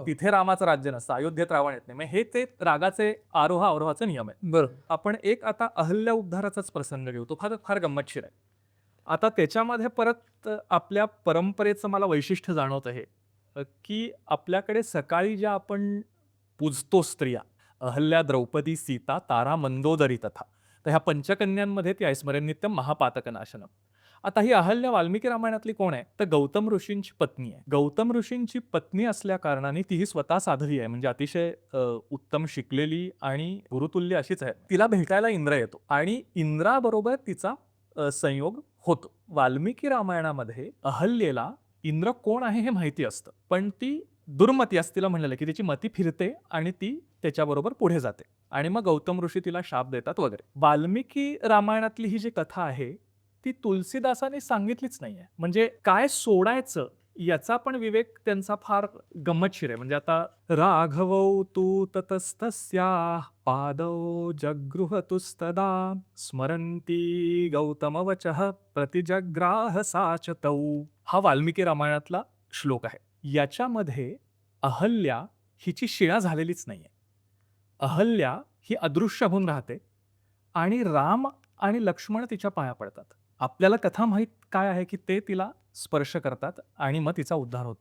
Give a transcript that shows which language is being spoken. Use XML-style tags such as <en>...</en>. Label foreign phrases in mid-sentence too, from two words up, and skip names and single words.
<mr>तिथे रामाचं राज्य नसतं, अयोध्येत रावण येत नाही. मग हे ते रागाचे आरोह अवरोहाचे नियम आहेत. बरं. आपण एक आता अहल्या उद्धाराचाच प्रसंग घेऊ, तो फार फार गंमतशीर आहे. आता त्याच्यामध्ये परत आपल्या परंपरेचं मला वैशिष्ट्य जाणवतं हे, की आपल्याकडे सकाळी ज्या आपण पूजतो स्त्रिया,</mr> <sa>अहल्या, द्रौपदी, सीता, तारा, मंदोदरी तथा,</sa> <mr>तर ह्या पंचकन्यांमध्ये ती</mr> <sa>ऐस्मरण नित्यम महापातकनाशनम.</sa> <mr>आता ही अहल्या वाल्मिकी रामायणातली कोण आहे, तर गौतम ऋषींची पत्नी आहे. गौतम ऋषींची पत्नी असल्या कारणाने ती ही स्वतः साध्वी आहे, म्हणजे अतिशय उत्तम शिकलेली आणि गुरुतुल्य अशीच आहे. तिला भेटायला इंद्र येतो आणि इंद्राबरोबर तिचा संयोग होतो. वाल्मिकी रामायणामध्ये अहल्येला इंद्र कोण आहे हे माहिती असतं, पण ती दुर्मती असं तिला म्हणलेलं, की तिची मती फिरते आणि ती त्याच्याबरोबर पुढे जाते आणि मग गौतम ऋषी तिला शाप देतात वगैरे. वाल्मिकी रामायणातली ही जी कथा आहे ती तुलसीदासांनी सांगितलीच नाहीये. म्हणजे काय सोडायचं याचा पण विवेक त्यांचा फार गंमतशीर आहे. म्हणजे आता</mr> <sa>राघवौ तू ततस्तस्याः पादौ जगृहतुस्तदा स्मरन्ती गौतमवचः प्रतिजग्राह सा च तौ.</sa> <mr>हा वाल्मिकी रामायणातला श्लोक आहे. याच्यामध्ये अहल्या हिची शिळा झालेलीच नाहीये. अहल्या ही अदृश्य होऊन राहते आणि राम आणि लक्ष्मण तिच्या पाया पडतात. आपल्याला कथा माहीत काय आहे, की ते तिला स्पर्श करतात आणि मग तिचा उद्धार होतो.</mr>